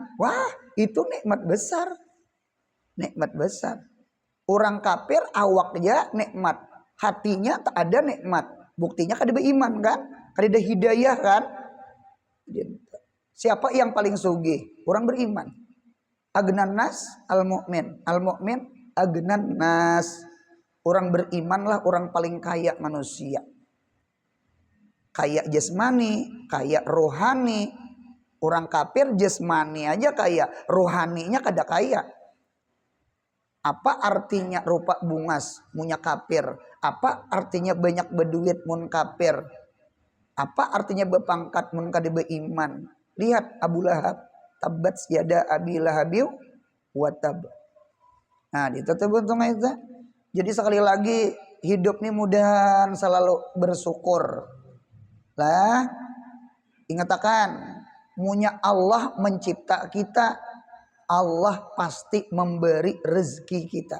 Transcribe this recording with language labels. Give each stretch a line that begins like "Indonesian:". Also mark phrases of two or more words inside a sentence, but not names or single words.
Banjar: Wah, itu nikmat besar. Nikmat besar. Orang kafir awaknya nikmat, hatinya tak ada nikmat. Buktinya kada beriman kan? Kada ada hidayah kan? Siapa yang paling sugih? Orang beriman.
Arabic: أغنى الناس المؤمن. المؤمن أغنى الناس.
Banjar: Orang berimanlah orang paling kaya manusia. Kaya jasmani, kaya rohani. Orang kafir jasmani aja kaya, rohaninya kada kaya. Apa artinya rupa bungas munya kafir? Apa artinya banyak berduit mun kafir? Apa artinya berpangkat mun kada beriman? Lihat Abu Lahab,
Arabic: تبت يدا أبي لهب وتب.
Banjar: Nah, ditutup untung itu. Jadi sekali lagi hidup ini mudahan selalu bersyukur. Lah, ingatakan munya Allah mencipta kita, Allah pasti memberi rezeki kita.